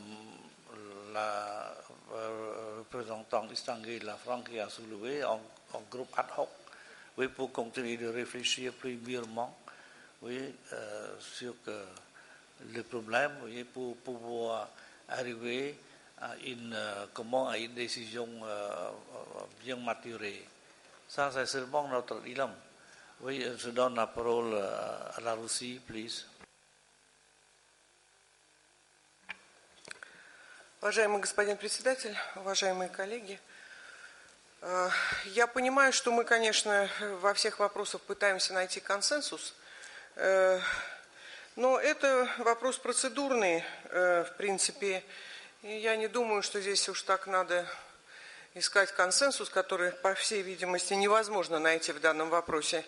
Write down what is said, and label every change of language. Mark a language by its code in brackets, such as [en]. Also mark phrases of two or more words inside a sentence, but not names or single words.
[fr] la représentante distinguée de la France qui a soulevé en groupe ad hoc, oui, pour continuer de réfléchir plus mûrement, oui, sur le problème, oui, pour pouvoir arriver à une décision bien maturée. Ça, c'est seulement notre dilemme. Oui, je donne la parole à la Russie, please. [ru] Уважаемый господин председатель, уважаемые коллеги, я понимаю, что мы, конечно, во всех вопросах пытаемся найти консенсус, но это вопрос процедурный, в принципе, и я не думаю, что здесь уж так надо искать консенсус, который, по всей видимости, невозможно найти в данном вопросе.